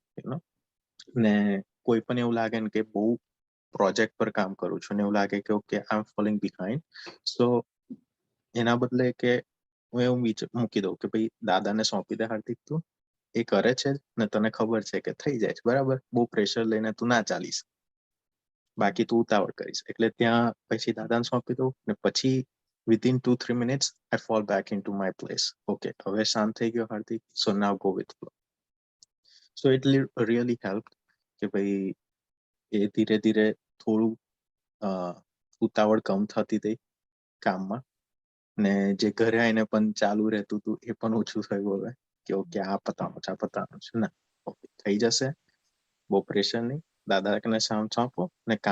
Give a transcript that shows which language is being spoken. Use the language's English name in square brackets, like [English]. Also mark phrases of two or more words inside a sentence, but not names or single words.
[Gujarati] ને કોઈ પણ એવું લાગે ને કે બહુ પ્રોજેક્ટ પર કામ કરું છું ને એવું લાગે કે [English] okay I am falling behind so [Gujarati] એના બદલે કે હું એવું મૂકી દઉં કે ભાઈ દાદાને સોંપી દે હાર્દિક તું એ કરે છે ને તને ખબર છે કે થઈ જાય છે બરાબર બહુ પ્રેશર લઈને તું ના ચાલીશ બાકી તું ઉતાવળ કરીશ એટલે ત્યાં પછી દાદાને સોંપી દઉં ને પછી [English] within 2-3 minutes I fall back into my place. Okay, [Gujarati] હવે શાંત થઈ ગયો હાર્દિક [English] so now go with flow. So it really helped [Gujarati] કે ભાઈ એ ધીરે ધીરે થોડું ઉતાવળ કમ થતી થઈ કામમાં ને જે ઘરે આવીને પણ ચાલુ રહેતું હતું એ પણ ઓછું થયું હવે કે ઓકે આ પતાવવાનું છે ના ઓકે થઈ જશે બહુ પ્રેશર નહીં દાદાને સોંપો ને કામ